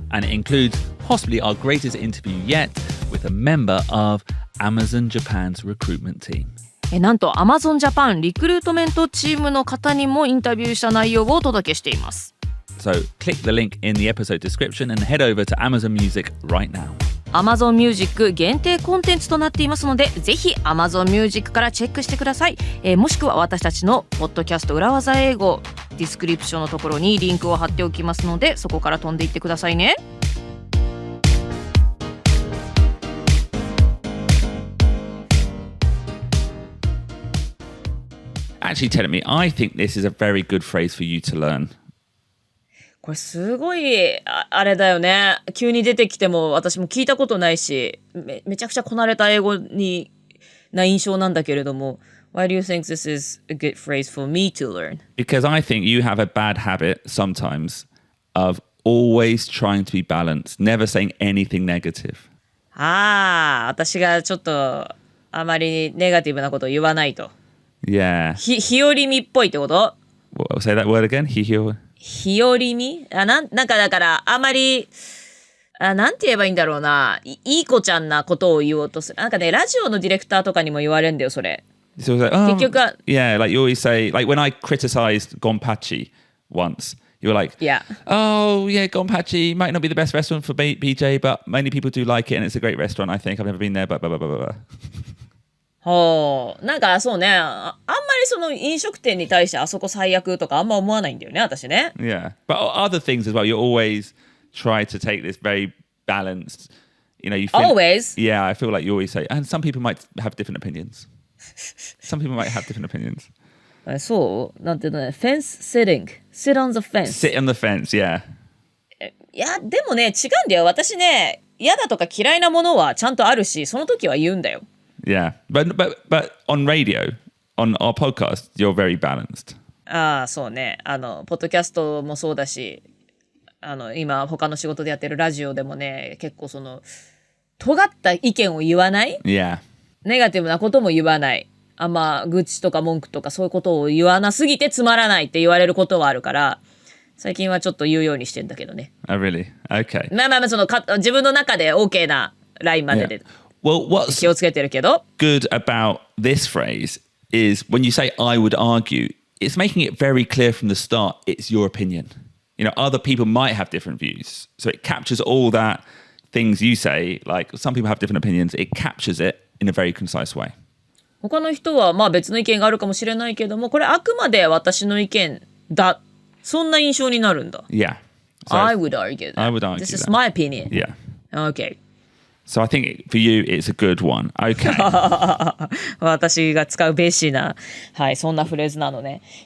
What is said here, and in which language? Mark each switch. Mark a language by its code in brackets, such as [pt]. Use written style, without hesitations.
[en] And it includes possibly our greatest interview yet with a member of Amazon Japan's recruitment team. [ja] なんと Amazon Japan リクルートメントチームの方にもインタビューした内容をお届けしています。 [en] So click the link in the episode description and head over to Amazon Music right now. [ja] Amazon Music 限定コンテンツとなっていますので、ぜひ Amazon Music からチェックしてください。もしくは私たちのポッドキャスト裏技英語ディスクリプションのところにリンクを貼っておきますので、そこから飛んでいってくださいね。 [en] Actually, telling me, I think this is a very good phrase for you to learn. [ja] これすごい あれだよね。急に出てきても私も聞いたことないし、めちゃくちゃこなれた英語な印象なんだけれども。 [en] Why do you think this is a good phrase for me to learn? Because I think you have a bad habit sometimes of always trying to be balanced, never saying anything negative. [ja] 私がちょっとあまりネガティブなことを言わないと。 [en] Yeah. [ja] 日和見っぽいってこと？ [en] Say that word again. 日和 [ja] 見？なんかだからあまりなんて言えばいいんだろうな。いい子ちゃんなことを言おうとする。なんかね、ラジオのディレクターとかにも言われるんだよ、それ。 [en] So it's like, [ja] 結局は、 [en] yeah, like you always say, like when I criticized Gonpachi once, you were like, Yeah. oh, yeah, Gonpachi might not be the best restaurant for BJ, but many people do like it and it's a great restaurant, I think. I've never been there, but blah, blah, blah, blah, blah. [ja] なんかそうね、あんまりその飲食店に対してあそこ最悪とかあんま思わないんだよね、私ね。 [en] Yeah. But other things as well, you always try to take this very balanced, you know, you feel, Always? Yeah, I feel like you always say, and some people might have different opinions. Some people might have different opinions. [ja] そうなんていうのね、フェンス sitting. [en] Sit on the fence. Sit on the fence, yeah. [ja] いや、でもね、違うんだよ。私ね、嫌だとか嫌いなものはちゃんとあるし、その時は言うんだよ。 [en] Yeah. But on radio, on our podcast, you're very balanced. [ja] そうね。ポッドキャストもそうだし、今他の仕事でやってるラジオでもね、結構その尖った意見を言わない、 Yeah. ネガティブなことも言わない、あんま愚痴とか文句とかそういうことを言わなすぎてつまらないって言われることはあるから、最近はちょっと言うようにしてんだけどね。 [en] Oh, really? Okay. [ja] まあその自分の中で OK なラインまでで [en] Well, what's [ja] 気をつけてるけど。 [en] good about this phrase is when you say I would argue, it's making it very clear from the start it's your opinion. You know, other people might have different views. So it captures all that things you say, like some people have different opinions, it captures it in a very concise way. [ja] 他の人はまあ別の意見があるかもしれないけども、これあくまで私の意見だ。そんな印象になるんだ。 [en] Yeah. So I would argue that. I would argue This is that. my opinion. Yeah. Okay. So I think for you, it's a good one. Okay. [ja] 私が使うベーシーな、はい、そんなフレーズなのね。